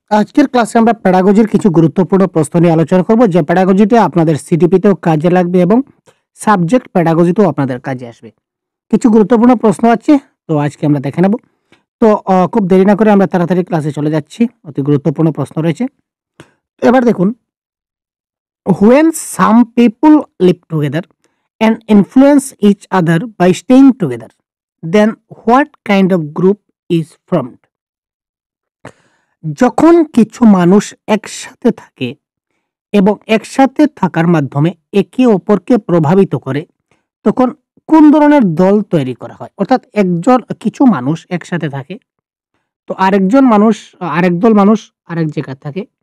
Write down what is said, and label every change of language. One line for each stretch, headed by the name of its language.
Bangla: আজকের ক্লাসে আমরা প্যাডাগজির কিছু গুরুত্বপূর্ণ প্রশ্ন নিয়ে আলোচনা করব, যে প্যাডাগজিটা আপনাদের সিটিপিতেও কাজে লাগবে এবং সাবজেক্ট প্যাডাগজিতেও আপনাদের কাজে আসবে। কিছু গুরুত্বপূর্ণ প্রশ্ন আছে, তো আজকে আমরা দেখে নেব। তো খুব দেরি না করে আমরা তাড়াতাড়ি ক্লাসে চলে যাচ্ছি। অতি গুরুত্বপূর্ণ প্রশ্ন রয়েছে। তো এবার দেখুন,
English: when some people live together and influence each other by staying together, then what kind of group is formed?
Bangla: যখন কিছু মানুষ একসাথে থাকে এবং একসাথে থাকার মাধ্যমে একে অপরকে প্রভাবিত করে, তখন কোন ধরনের দল তৈরি করা হয়? অর্থাৎ কিছু মানুষ একসাথে থাকে, তো আরেক দল মানুষ আরেক জায়গায় থাকে।